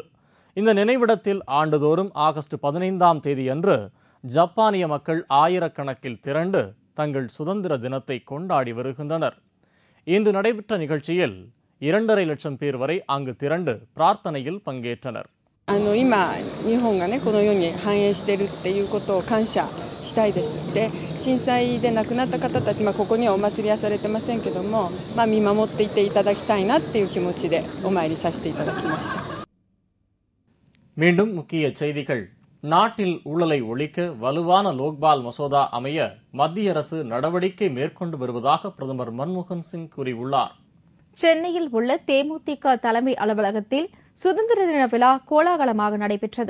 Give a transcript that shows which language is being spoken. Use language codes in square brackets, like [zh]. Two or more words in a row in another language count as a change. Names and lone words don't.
[ta] இந்த நினைவிடத்தில் ஆண்டுதோறும் ஆகஸ்ட் 15ஆம் தேதியன்று ஜப்பானிய மக்கள் ஆயிரக்கணக்கில் திரண்டு தங்கள் சுதந்திர தினத்தை கொண்டாடி வருகின்றனர். இன்று நடைபெற்ற நிகழ்ச்சியில் 2.5 லட்சம் பேர் வரை அங்கு திரண்டு பிரார்த்தனையில் பங்கேற்றனர். [ja] 今日本がねこのように繁栄しているっていうことを感謝したいです。で、震災で亡くなった方たち、ここにはお祭りはされてませんけども、見守っていていただきたいなっていう気持ちでお参りさせていただきました。 [ta] மீண்டும் முக்கிய செய்திகள். நாட்டில் ஊழலை ஒழிக்க வலுவான லோக்பால் மசோதா அமைய மத்திய அரசு நடவடிக்கை மேற்கொண்டு வருவதாக பிரதமர் மன்மோகன் சிங் கூறியுள்ளார். சென்னையில் உள்ள தேமுதிக தலைமை அலுவலகத்தில் சுதந்திர தின விழா கோலாகலமாக நடைபெற்றது.